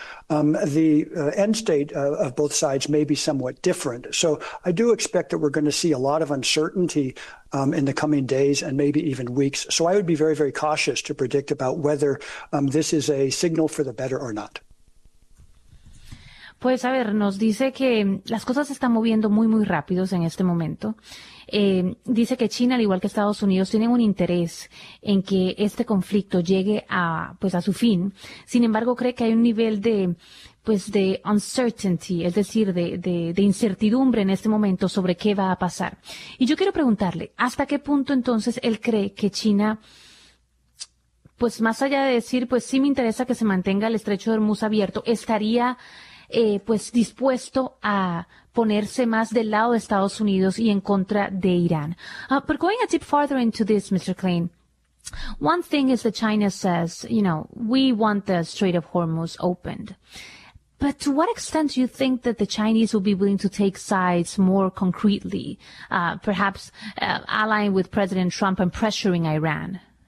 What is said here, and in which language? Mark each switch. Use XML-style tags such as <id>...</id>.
<en>The end state of both sides may be somewhat different. So I do expect that we're going to see a lot of uncertainty in the coming days and maybe even weeks. So I would be very, very cautious to predict about whether this is a signal for the better or not.</en> <es>Pues a ver, nos dice que las cosas se están moviendo muy, muy rápidos en este momento. Dice que China, al igual que Estados Unidos, tienen un interés en que este conflicto llegue a su fin. Sin embargo, cree que hay un nivel de uncertainty, es decir, de incertidumbre en este momento sobre qué va a pasar. Y yo quiero preguntarle, ¿hasta qué punto entonces él cree que China, pues más allá de decir, pues sí me interesa que se mantenga el Estrecho de Hormuz abierto, estaría dispuesto a ponerse más del lado de Estados Unidos y en contra de Iran?</es> <en>But going a tip farther into this, Mr. Klein, one thing is that China says, you know, we want the Strait of Hormuz opened. But to what extent do you think that the Chinese will be willing to take sides more concretely, perhaps allying with President Trump and pressuring Iran?</en>